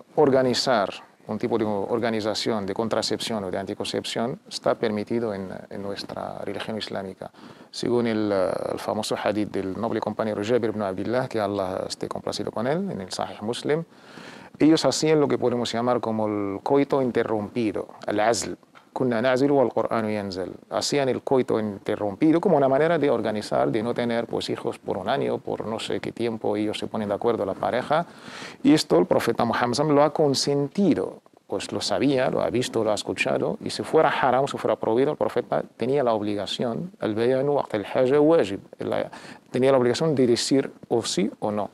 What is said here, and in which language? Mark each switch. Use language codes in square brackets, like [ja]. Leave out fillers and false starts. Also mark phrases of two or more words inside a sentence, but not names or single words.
[es] Organizar un tipo de organización de contracepción o de anticoncepción está permitido en nuestra religión islámica. Según el famoso hadith del noble compañero Jabir ibn Abdullah, que Allah esté complacido con él, en el Sahih Muslim, ellos hacían lo que podemos llamar como el coito interrumpido, el azl. [ar] كنا نعزل والقرآن ينزل. [es] Hacían el coito interrumpido como una manera de organizar, de no tener pues, hijos por un año, por no sé qué tiempo ellos se ponen de acuerdo la pareja. Y esto el profeta Muhammad lo ha consentido, pues lo sabía, lo ha visto, lo ha escuchado. Y si fuera haram, si fuera prohibido, el profeta tenía la obligación, el [ar] بيان وقت الحاجة واجب, [es] tenía la obligación de decir o sí o no.